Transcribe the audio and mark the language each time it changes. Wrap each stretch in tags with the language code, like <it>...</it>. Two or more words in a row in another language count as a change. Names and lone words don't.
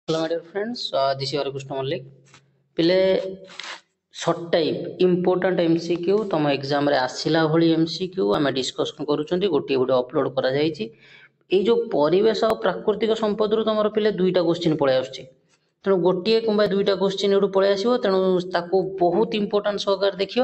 <en>Hello, my dear friends. This is Harikrishna Mallik.</en> <or>ପିଲେ</or> <en>short type important MCQ</en> <or>ତମ ଏକ୍ଜାମରେ ଆସିଲା ଭଳି MCQ ଆମେ ଡିସ୍କସନ୍ କରୁଛନ୍ତି। ଗୋଟିଏ ଭିଡ଼ିଓ ଅପଲୋଡ଼ କରାଯାଇଛି। ଏଇ ଯେଉଁ ପରିବେଶ ଆଉ ପ୍ରାକୃତିକ ସମ୍ପଦରୁ ତମର ପିଲେ ଦୁଇଟା କୋଶ୍ଚିନ୍ ପଳେଇ ଆସୁଛି। ତେଣୁ ଗୋଟିଏ କିମ୍ବା ଦୁଇଟା କୋଶ୍ଚିନ୍ ଏଠୁ ପଳେଇ ଆସିବ। ତେଣୁ ତାକୁ ବହୁତ ଇମ୍ପୋର୍ଟାଣ୍ଟ ସହକାରେ ଦେଖିବା।</or>